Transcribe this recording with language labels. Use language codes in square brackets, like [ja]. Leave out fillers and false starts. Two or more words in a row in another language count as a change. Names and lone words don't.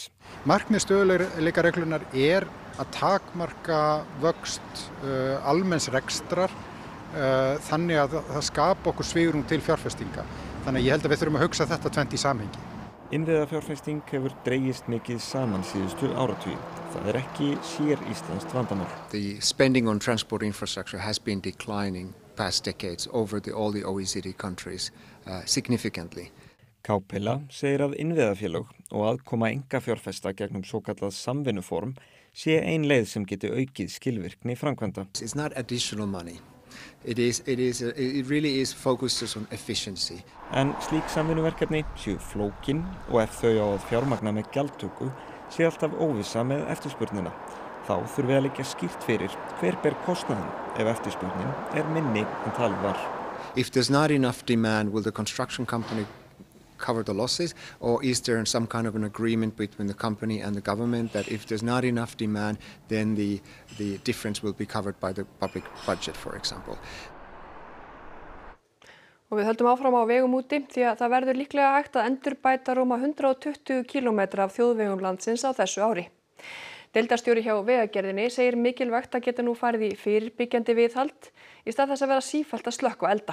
[is] Markmið stöðugleikareglunar er að takmarka vöxt almenns rekstrar þannig að það skapa okkur svigrúm til fjárfestinga. Þannig að ég held að við þurfum að hugsa þetta tvennt í samhengi. Innviðafjárfesting hefur dregist mikið saman síðustu áratugi. Það ekki sér íslenskt vandamál. [en] The spending on transport infrastructure has been declining past decades over all the OECD countries significantly. [is] Kápela segir að innviðafélög og aðkoma einkafjárfesta gegnum svokallað samvinnuform sé ein leið sem geti aukið skilvirkni framkvæmda. [en] It's not additional money. It really is focused on efficiency. [is] En slík samvinnuverkefni séu flókin og ef þau á að fjármagna með gjaldtöku sé alltaf óvissa með eftirspurnina. Þá þurfi að liggja skýrt fyrir hver ber kostnaðinn ef eftirspurnin minni en talið var. [en] If there's not enough demand, will the construction company cover the losses, or is there some kind of an agreement between the company and the government that if there's not enough demand, then the difference will be covered by the public budget, for example. [is] Og við höldum áfram á vegum úti því að það verður líklega hægt að endurbæta rúma 120 km af þjóðvegum landsins á þessu ári. Deildarstjóri hjá Vegagerðinni segir mikilvægt að geta nú farið í fyrirbyggjandi viðhald í stað þess að vera sífellt að slökkva elda.